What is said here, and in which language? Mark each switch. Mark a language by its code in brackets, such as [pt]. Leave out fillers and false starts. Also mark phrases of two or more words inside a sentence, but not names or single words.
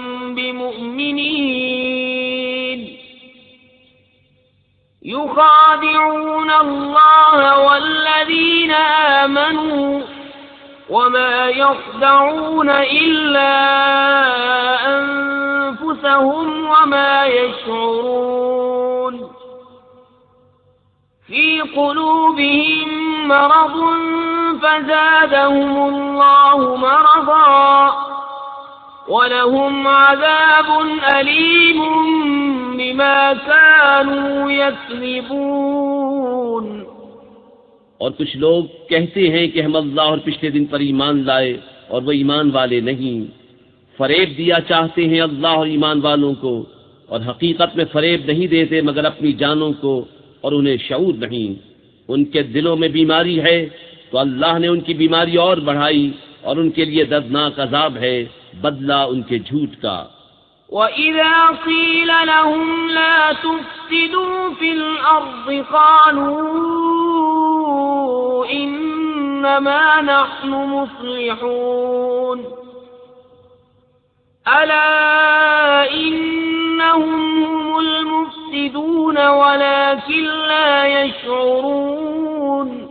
[ar] بمؤمنين يخادعون الله والذين آمنوا وما يخدعون إلا أنفسهم وما يشعرون في قلوبهم مرض فزادهم الله مرضا ولهم عذاب أليم بما كانوا يكذبون. [ur] اور کچھ لوگ کہتے ہیں کہ ہم اللہ اور پچھلے دن پر ایمان لائے اور وہ ایمان والے نہیں. فریب دیا چاہتے ہیں اللہ اور ایمان والوں کو، اور حقیقت میں فریب نہیں دیتے مگر اپنی جانوں کو، اور انہیں شعور نہیں. ان کے دلوں میں بیماری ہے تو اللہ نے ان کی بیماری اور بڑھائی، اور ان کے لیے دردناک عذاب ہے بدلہ ان کے جھوٹ کا. [ar] وإذا قيل لهم لا تفسدوا في الأرض قالوا إنما نحن مصلحون ألا إنهم هم المفسدون ولكن لا يشعرون